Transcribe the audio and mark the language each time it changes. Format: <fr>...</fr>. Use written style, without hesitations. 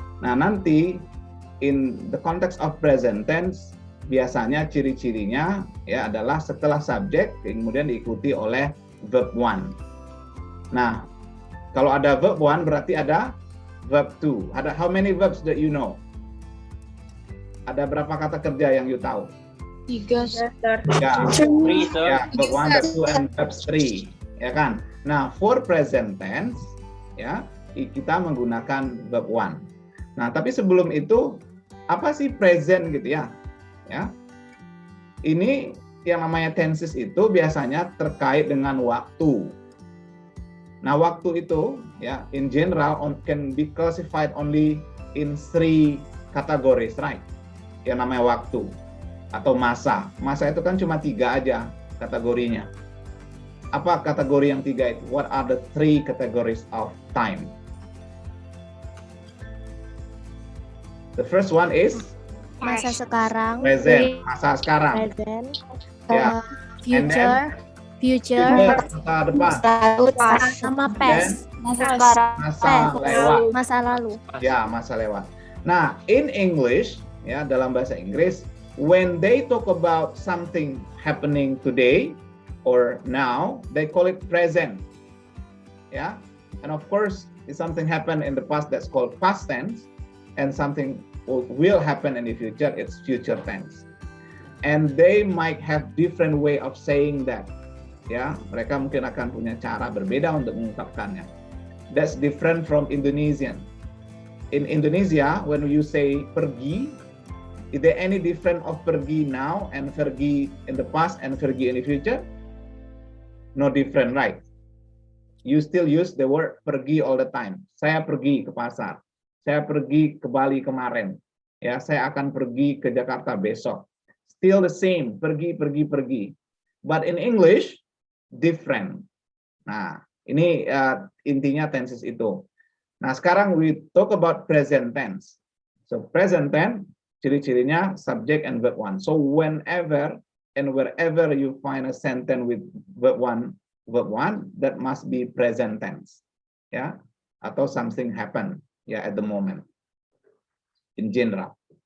<id>Nah, nanti</id> <en>in the context of present tense</en> <id>biasanya ciri-cirinya ya adalah setelah subject kemudian diikuti oleh verb one. Nah, kalau ada verb one berarti ada verb two.</id> <en>Ada how many verbs that you know?</en> <id>Ada berapa kata kerja yang</id> <en>you</en> <id>tahu?</id> <en>3, Sir.</en> <id>Ya,</id> <en>Three, sir. ya, verb one, verb two, and verb three,</en> <id>ya kan? Nah,</id> <en>for present tense,</en> <id>ya, kita menggunakan verb one. Nah, tapi sebelum itu, apa sih present gitu ya? Ya, ini yang namanya tenses itu biasanya terkait dengan waktu. Nah, waktu itu,</id> <en>ya, in general can be classified only in 3 categories, right?</en> <id>Yang namanya waktu atau masa. Masa itu kan cuma 3 aja kategorinya. Apa kategori yang 3 itu?</id> <en>What are the 3 categories of time? The first one is</en> <id>Masa sekarang,</id> <en>present,</en> <id>masa sekarang.</id> <en>present,</en> <id>Ya.</id> <en>future, future,</en> <id>Masa depan, sama past, Masa sekarang. masa lewat. masa lalu. Ya, masa lewat.</id> <en>Nah, in English, ya,</en> <id>dalam bahasa Inggris,</id> <en>when they talk about something happening today or now, they call it present. Ya, and of course, if something happened in the past, that's called past tense, and something will happen in the future, it's future tense. And they might have different way of saying that.</en> <id>Ya, mereka mungkin akan punya cara berbeda untuk mengungkapkannya.</id> <en>That's different from Indonesian. In Indonesia, when you say pergi, is there any different of pergi now and pergi in the past and pergi in the future? No different, right? You still use the word pergi all the time.</en> <id>Saya pergi ke pasar. Saya pergi ke Bali kemarin. Ya, saya akan pergi ke Jakarta besok.</id> <en>Still the same,</en> <id>pergi, pergi, pergi.</id> <en>But in English, different.</en> <id>Nah, ini intinya tenses itu. Nah, sekarang</id> <en>we talk about present tense. So, present tense, ciri-cirinya subject and verb one. So, whenever and wherever you find a sentence with verb one, that must be present tense. Ya,</en> <id>atau</id> <en>something happen. Ya, at the moment, in general.</en>